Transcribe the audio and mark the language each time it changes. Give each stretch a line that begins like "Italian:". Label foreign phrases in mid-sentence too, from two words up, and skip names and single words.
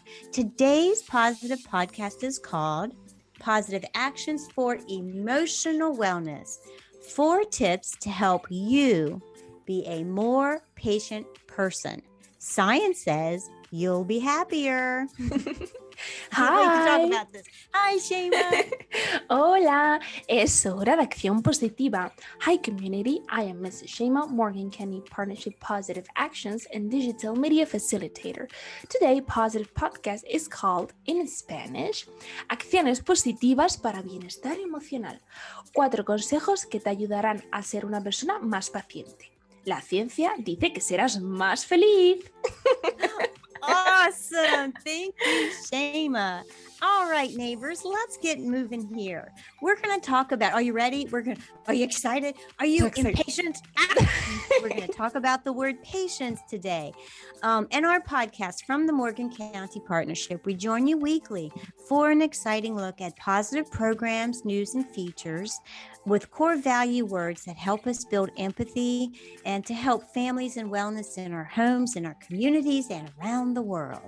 English: Today's Positive Podcast is called Positive Actions for Emotional Wellness. 4 tips to help you be a more patient person. Science says you'll be happier. Hi. Wait to talk about this. Hi, Sheima.
Spanish: Hola, es hora de acción positiva.
English: Hi, community. I am Mrs. Sheima, Morgan County Partnership Positive Actions and Digital Media Facilitator. Today, Positive Podcast is called, in Spanish,
Spanish: Acciones Positivas para Bienestar Emocional. 4 consejos que te ayudarán a ser una persona más paciente. La ciencia dice que serás más feliz.
English: Awesome. Thank you, Sheima. All right, neighbors, let's get moving here. We're going to talk about, are you ready? Are you excited? Are you impatient? We're going to talk about the word patience today. In our podcast from the Morgan County Partnership, we join you weekly for an exciting look at positive programs, news, and features with core value words that help us build empathy and to help families and wellness in our homes, in our communities, and around the world.